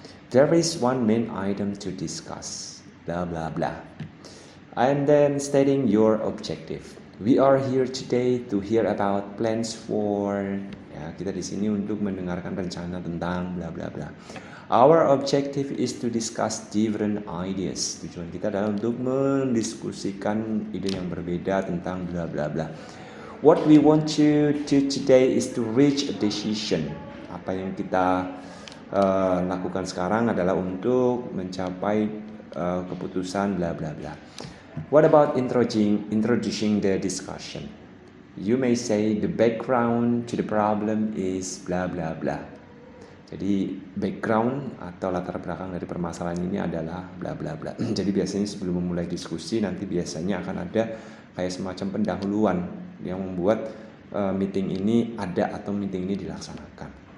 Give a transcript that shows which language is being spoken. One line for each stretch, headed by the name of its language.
English: There is one main item to discuss, blah, blah, blah. And then stating your objective. We are here today to hear about plans for, ya, kita di sini untuk mendengarkan rencana tentang bla bla bla. Our objective is to discuss different ideas.
Indonesian: Tujuan kita adalah untuk mendiskusikan ide yang berbeda tentang bla bla bla.
English: What we want to do today is to reach a decision.
Indonesian: Apa yang kita lakukan sekarang adalah untuk mencapai keputusan bla bla bla.
English: What about introducing the discussion? You may say the background to the problem is bla bla bla.
Indonesian: Jadi background atau latar belakang dari permasalahan ini adalah bla bla bla. Jadi biasanya sebelum memulai diskusi nanti biasanya akan ada kayak semacam pendahuluan yang membuat meeting ini ada atau meeting ini dilaksanakan.